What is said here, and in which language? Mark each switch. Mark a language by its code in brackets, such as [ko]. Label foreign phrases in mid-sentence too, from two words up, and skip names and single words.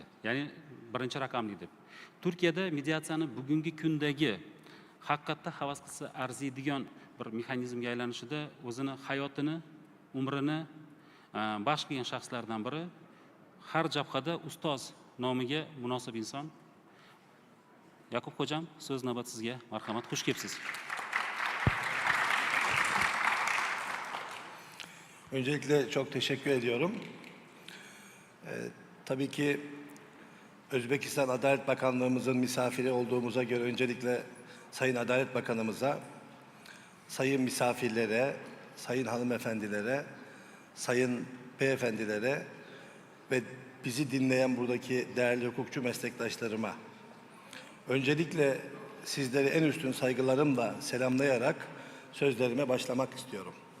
[uz] Ya'ni birinchi raqamli deb. Turkiyada mediatsiyani bugungi kundagi haqiqatda havas qilsa arziydigan bir mexanizmga aylanishida o'zini hayotini, umrini baxsh qilgan shaxslardan biri, har jabhada ustoz nomiga munosib inson. Yakub hocam, söz navbat sizga. Marhamat, xush kelibsiz. [tr] Öncelikle çok teşekkür ediyorum. Tabii ki Özbekistan Adalet Bakanlığımızın misafiri olduğumuza göre öncelikle Sayın Adalet Bakanımıza, sayın misafirlere, sayın hanımefendilere, sayın beyefendilere ve bizi dinleyen buradaki değerli hukukçu meslektaşlarıma öncelikle sizleri en üstün saygılarımla selamlayarak sözlerime başlamak istiyorum.